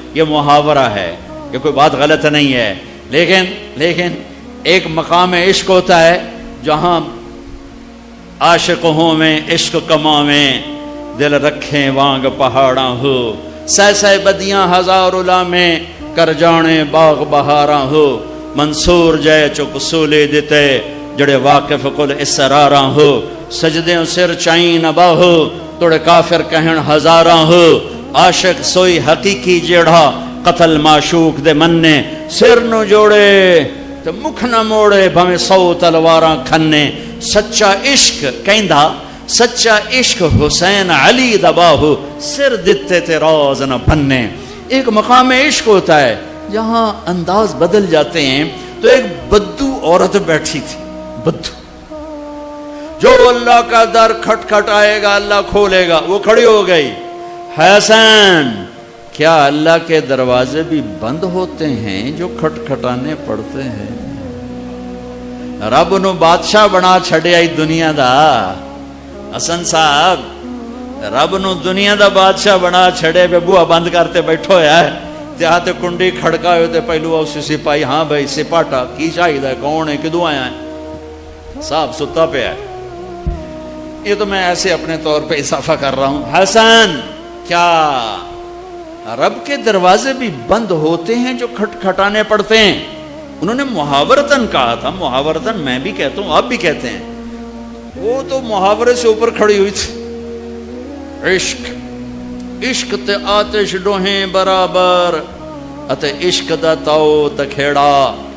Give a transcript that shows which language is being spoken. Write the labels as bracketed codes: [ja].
[ur] یہ محاورہ ہے, یہ کوئی بات غلط نہیں ہے. لیکن ایک مقام عشق ہوتا ہے جہاں [pa] عاشق ہوں میں عشق کماویں, دل رکھیں وانگ پہاڑاں ہو, سہ بدیاں ہزار میں کر جانے باغ بہاراں ہو. منصور جے چک سولے دیتے جڑے واقف کل اسراراں ہو. سجدیں سر چائیں نبا ہو توڑے کافر کہن ہزاراں ہو. عاشق سوئی حقیقی جیڑا قتل معشوق دے مننے, سر نو جوڑے تو مکھ نہ موڑے بھویں 100 تلواراں کھنے. سچا عشق کہندا سچا عشق حسین علی دباہو, سر دتے تے راز نہ بننے. [ur] ایک مقام عشق ہوتا ہے جہاں انداز بدل جاتے ہیں. تو ایک بدو عورت بیٹھی تھی, بدو, جو اللہ کا در کھٹکھٹائے گا اللہ کھولے گا. وہ کھڑی ہو گئی, حسن کیا اللہ کے دروازے بھی بند ہوتے ہیں جو کھٹکھٹانے پڑتے ہیں؟ [pa] رب نو بادشاہ بنا چھڑیا ہی دنیا دا. حسن صاحب رب نو دنیا دا بادشاہ بنا چھڑے پہ بوا بند کرتے بیٹھو ہے. تے کنڈی کھڑکا ہوئے تے پہلو اس سپاہی, ہاں بھائی سپاٹا کی چاہیے ہے, کون ہے, کدوں آیا ہے؟ صاحب ستا پہ ہے. [ur] یہ تو میں ایسے اپنے طور پہ اضافہ کر رہا ہوں. حسن کیا رب کے دروازے بھی بند ہوتے ہیں جو کھٹکھٹانے پڑتے ہیں؟ انہوں نے محاورتن کہا تھا. محاورتن میں بھی کہتا ہوں, آپ بھی کہتے ہیں. وہ تو محاورے سے اوپر کھڑی ہوئی تھی. [pa] عشق تے آتش ڈوہیں برابر اتے عشق دا تاؤ تکھیڑا.